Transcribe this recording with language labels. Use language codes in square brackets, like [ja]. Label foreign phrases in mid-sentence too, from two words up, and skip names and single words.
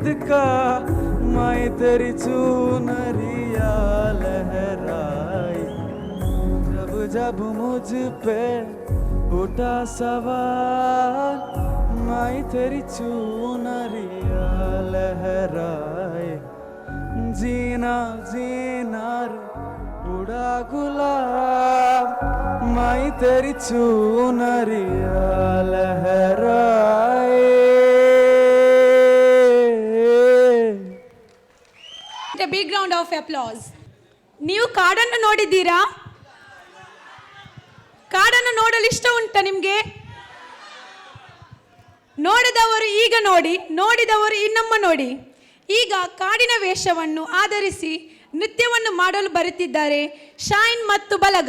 [hi] का माई तेरी चुनरिया लहराई जब जब मुझ पे उठा सवाल माई तेरी चुनरिया लहराए जीना जीना रे उड़ा गुलाब माई तेरी चुनरिया लहराए [en] A big round of applause. [kn] ನೀವು ಕಾಡನ್ನು ನೋಡಿದ್ದೀರಾ? ಕಾಡನ್ನು ನೋಡಲು ಇಷ್ಟ ಉಂಟಾ ನಿಮಗೆ? ನೋಡಿದವರು ಈಗ ನೋಡಿ, ನೋಡಿದವರು ಇನ್ನೊಮ್ಮ ನೋಡಿ. ಈಗ ಕಾಡಿನ ವೇಷವನ್ನು ಆಧರಿಸಿ ನೃತ್ಯವನ್ನು ಮಾಡಲು ಬರುತ್ತಿದ್ದಾರೆ ಶೈನ್ ಮತ್ತು ಬಲಗ.